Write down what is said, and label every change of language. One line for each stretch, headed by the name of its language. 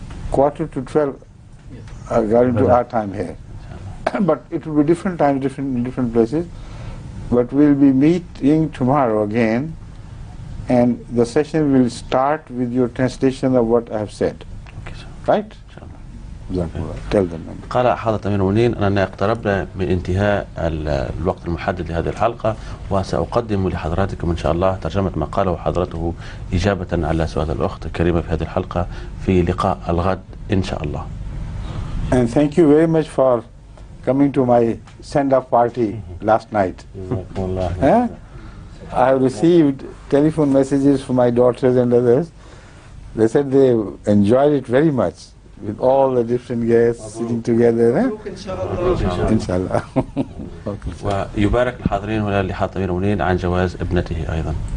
English: Quarter to 12 Yes. according to our time here. But it will be different times, in different places. But we'll be meeting tomorrow again, and the session will start with your translation of what I have said. Okay, sir. Right? Inshallah. Tell them.
Arabic: قال حضرة أمير المؤمنين أننا اقتربنا من انتهاء الوقت المحدد لهذه الحلقة، وسأقدم لحضراتكم إن شاء الله ترجمة ما قاله حضرته إجابة على سؤال الأخت الكريمة في هذه الحلقة في لقاء الغد إن شاء الله.
English: And thank you very much for coming to my send-off party last night. Huh? I have received telephone messages from my daughters and others. They said they enjoyed it very much with all the different guests sitting together. Eh? Inshallah.
Arabic: ويبارك الحاضرين هنا اللي حاط أمير المؤمنين عن جواز ابنته أيضا.